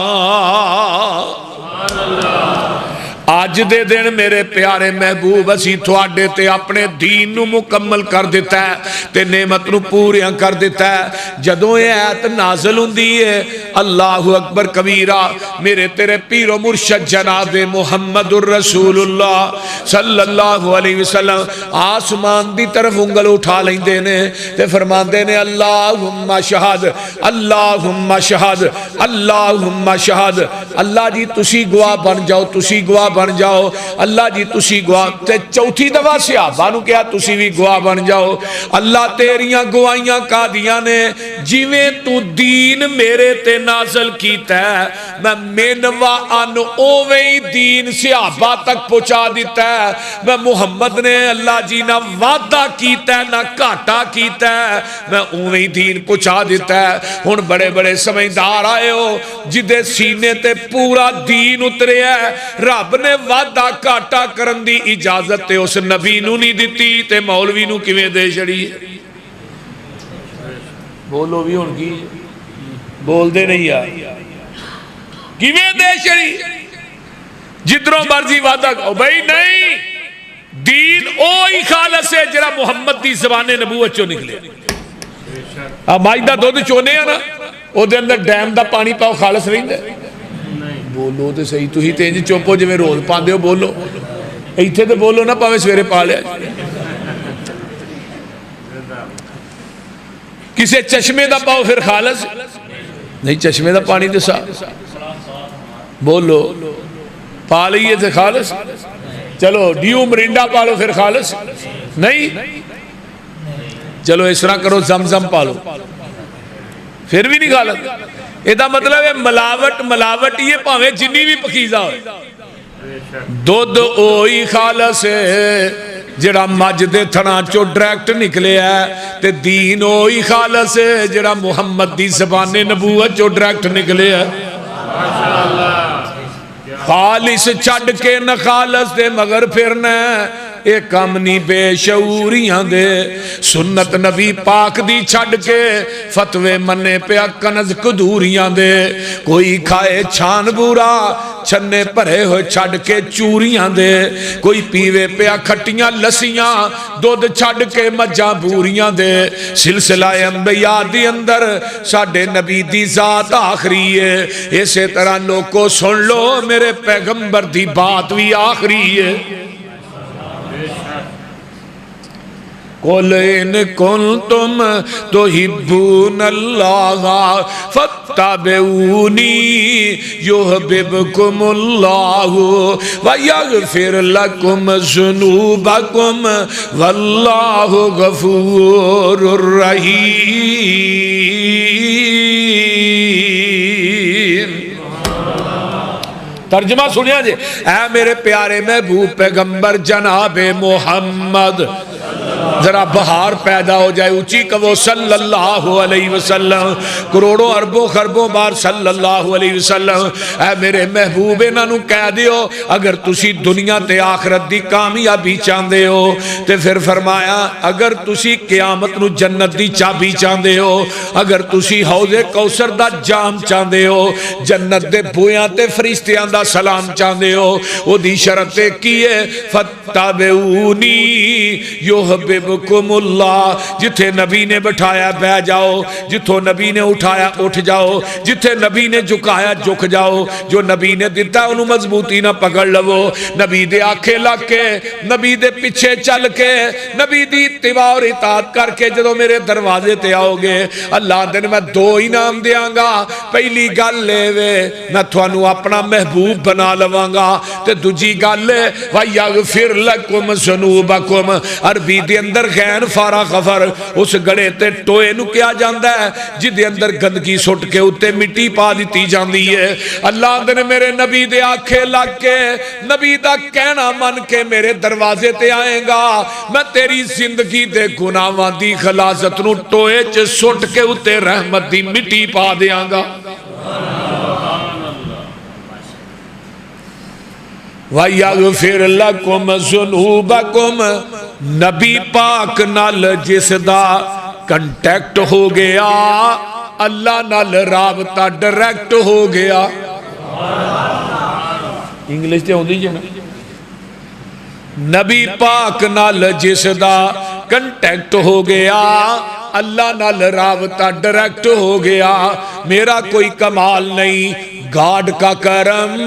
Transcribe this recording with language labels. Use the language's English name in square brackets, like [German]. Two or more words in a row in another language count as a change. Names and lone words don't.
[Punjabi] آج دے دن میرے پیارے محبوب اسی تھوڑے تے اپنے دین نو مکمل کر دیتا ہے تے نعمت نو پوریاں کر دیتا ہے۔ جدوں یہ آیت نازل ہوندی ہے [Arabic] اللہ اکبر کبیرہ، [Punjabi] میرے تیرے پیر و مرشد جناب [Arabic] محمد الرسول اللہ صلی اللہ علیہ وسلم [Punjabi] آسمان دی طرف انگل اٹھا لیندے نے تے فرماندے نے [Arabic] اللہم شہد اللہم شہد اللہم شہد، [Punjabi] اللہ جی تسی گواہ بن جاؤ، تسی گواہ بن جاؤ، اللہ جی تسی گواہ۔ تے چوتھی دفعہ صحابہ نو کیا تسی بھی گواہ بن جاؤ، اللہ تیریاں گواہیاں کا دیاں نے جیویں تو دین میرے تے نازل کیتا ہے میں مینوا ان اوویں دین صحابہ تک پہنچا دیتا ہے۔ میں محمد نے اللہ جی نہ وعدہ کیتا ہے نہ گھاٹا کیتا ہے، میں اوویں دین پہنچا دیتا ہے۔ ہن بڑے بڑے سمجھدار آئے ہو جدے سینے تے پورا دین اترے ہے، رب نے وعدہ گھاٹا کرن دی اجازت تے اس نبی نو نہیں دیتی تے مولوی نو کیویں دے چھڑی؟ بولو بھی ہن کی بول دے نہیں یار، کیویں دے چھڑی؟ جدروں مرضی وعدہ کرو بھائی نہیں، دین اوہی خالص ہے جڑا محمد دی زبان نبوت چوں نکلے۔ مائدہ دودھ چونے ہیں نا او دے اندر ڈیم دا پانی پاؤ خالص رہندا ہے؟ بولو تے صحیح، تسی تے انج چوپو جویں روز پاندے ہو، بولو ایتھے تے بولو نا پاویں سویرے پا لیا۔ کسے چشمے دا پاؤ پھر خالص نہیں، چشمے دا پانی تے صاف، بولو پا لئیے تے خالص، چلو ڈیو مرینڈا پالو پھر خالص نہیں، چلو اس طرح کرو زمزم پالو پھر بھی نہیں خالص۔ ایدہ مطلب ہے ملاوٹ یہ پاویں جنی بھی پکیزہ ہوئے، دودھ اوہی خالص ہے جڑا مجد تھنا چو ڈریکٹ نکلے ہے تے دین اوہی خالص ہے جڑا محمد دی زبان نبوت چو ڈریکٹ نکلے ہے۔ خالص چھڑ کے نہ خالص دے مگر پھرنا ایک کامنی بے شعوریاں دے، سنت نبی پاک دی چھڑ کے فتوے منے پہ کنز کدوریاں دے، کوئی کھائے چھان بورا چھنے پرے ہوئے چھڑ کے چوریاں دے، کوئی پیوے پہ کھٹیاں لسیاں دودھ چھڑ کے مجاں بوریاں دے۔ سلسلہ انبیاء دی اندر ساڑھے نبی دی ذات آخری ہے، اسی طرح لوگوں سن لو میرے پیغمبر دی بات بھی آخری ہے۔ [Arabic] قُلْ إِن كُنْتُمْ تُحِبُّونَ اللَّهَ فَاتَّبِعُونِي يُحْبِبْكُمُ اللَّهُ وَيَغْفِرْ لَكُمْ ذُنُوبَكُمْ وَاللَّهُ غَفُورٌ رَحِيمٌ۔ [Punjabi] ترجمہ سنیا جے، اے میرے پیارے محبوب پیغمبر جناب محمد، ذرا بہار پیدا ہو جائے، اونچی کہو [Arabic] صلی اللہ علیہ وسلم، [Punjabi] کروڑوں اربوں خربوں بار [Arabic] صلی اللہ علیہ وسلم۔ [Punjabi] اے میرے محبوب انہاں نو کہہ دیو اگر تسی دنیا تے آخرت دی کامیابی چاہندے ہو تے پھر فرمایا اگر تسی قیامت نو جنت دی چابی چاہندے ہو، اگر تسی حوض کوثر دا جام چاہندے ہو، جنت دے بویاں تے فرشتیاں دا سلام چاہندے ہو، او دی شرط کیے [Arabic] فتابعونی یحببکم اللہ، [Punjabi] جتھے نبی نے بٹھایا بہ جاؤ، جتھوں نبی نے اٹھایا اٹھ جاؤ، جتھے نبی نے جھکایا جھک جاؤ، جو نبی نے دیتا انہوں مضبوطی نہ پکڑ لو، نبی دے آنکھیں لگ کے، نبی دے پیچھے چل کے، نبی دی اتباع اور اطاعت کر کے جدو میرے دروازے تے آؤ گے، اللہ دن میں دو انعام دیاں گا۔ پہلی گل لے وے میں تھوانو اپنا محبوب بنا لواں گا، تے دوجی گل لے [Arabic] وَيَغْفِرْ لَكُمْ ذُنُوبَكُمْ، [Punjabi] عربی دے اندر غین فارا غفر اس گڑے تے ٹوئے نو کیا جاندہ ہے جدے اندر گندگی سٹ کے اتے مٹی پا دیتی جاندی ہے۔ اللہ دن میرے نبی دے آنکھیں لگ کے نبی دا کہنا من کے میرے دروازے تے آئیں گا، میں تیری زندگی دے گناہاں دی خلاصت نو ٹوئے چ سٹ کے اتے رحمت دی مٹی پا دیاں گا۔ [Arabic] وَيَغْفِرْ لَكُمْ ذُنُوبَكُمْ [Punjabi] نبی پاک نال جس دا کنٹیکٹ ہو گیا اللہ نال رابطہ ڈائریکٹ ہو گیا انگلش تے ہوندی جے نا نبی پاک نال جس دا کنٹیکٹ ہو گیا اللہ نال رابطہ ڈائریکٹ ہو گیا میرا کوئی کمال نہیں گاڈ کا کرم